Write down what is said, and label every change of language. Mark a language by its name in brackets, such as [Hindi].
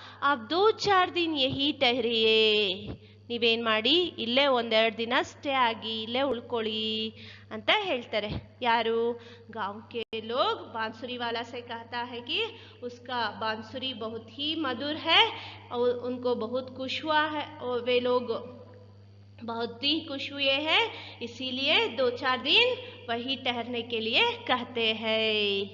[Hindi] आप 2-4 दिन यही ठहरिए. [Kannada] ನೀವೇನ್ ಮಾಡಿ ಇಲ್ಲೇ 1-2 ದಿನ ಸ್ಟೇ ಆಗಿ ಇಲ್ಲೇ ಉಳ್ಕೊಳ್ಳಿ ಅಂತ ಹೇಳ್ತಾರೆ. ಯಾರು, [Hindi] गांव के लोग बांसुरी वाला से कहता है कि उसका बांसुरी बहुत ही मधुर है और उनको बहुत खुश हुआ है और वे लोग बहुत ही खुश हुए हैं, इसीलिए 2-4 दिन वही ठहरने के लिए कहते हैं.